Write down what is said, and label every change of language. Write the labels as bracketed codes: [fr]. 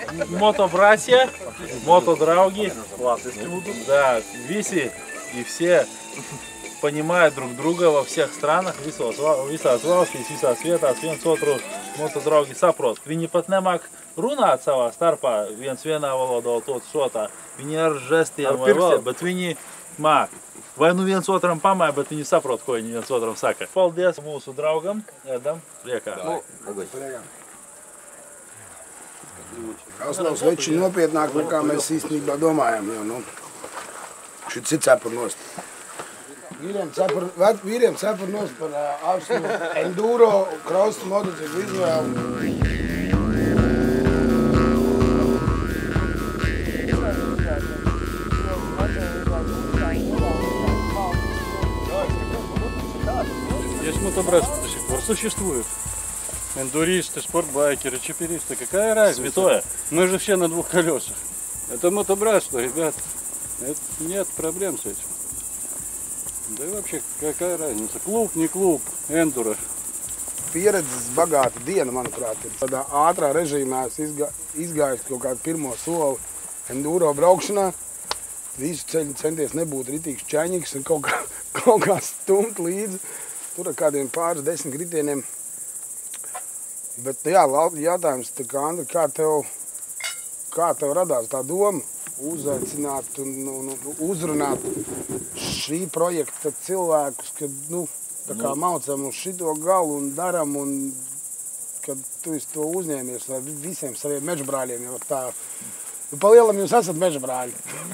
[ru] Мотобратья, мотодрауги, да, виси и все понимают друг друга во всех странах, [lv] visās valstīs, visās vietās, viens otru motodraugi saprot. Viņi pat nemāk runāt savā starpā, viens vienā valodā, otrs otrā. Viņi ar žestiem vai vēl, bet viņi māk. Vai nu viens otram pamāja, bet viņi saprot, ko viņi viens otram saka. Paldies mūsu draugam, Edam, priekā. Aslavs veči nopietnāk, nekā mēs īstenībā domājam, jo, nu, šit ir cepur nost. Vīriem cepur nost par augstu enduro, cross, motociklu izvēlu. [ru] Здесь мотобратство до сих пор существует. Эндуристы, спортбайкеры, чиперисты. Какая разница? Святое. Мы же все на 2 колесах. Это мотобратство, ребят. Нет проблем с этим. Да и вообще, какая разница? Клуб, не клуб, эндуро. [lv] Pieredzes bagāta diena, manuprāt, ir tādā ātrā režīmā izgājis kaut kādu pirmo soli enduro braukšanā. Visu ceļu centies nebūt ritīgs čaņīgs un kaut kā stumt līdzi. Tur ar kādiem pāris 10 kritieniem. Bet jā, jautājums, Andri, kā tev radās tā doma uzaicināt un uzrunāt šī projekta cilvēkus, kad, nu, tā kā maucam uz šito galu un daram, un kad tu esi to uzņēmies ar visiem saviem mežbrāļiem, jo tā, nu, palielam jūs esat mežbrāļi.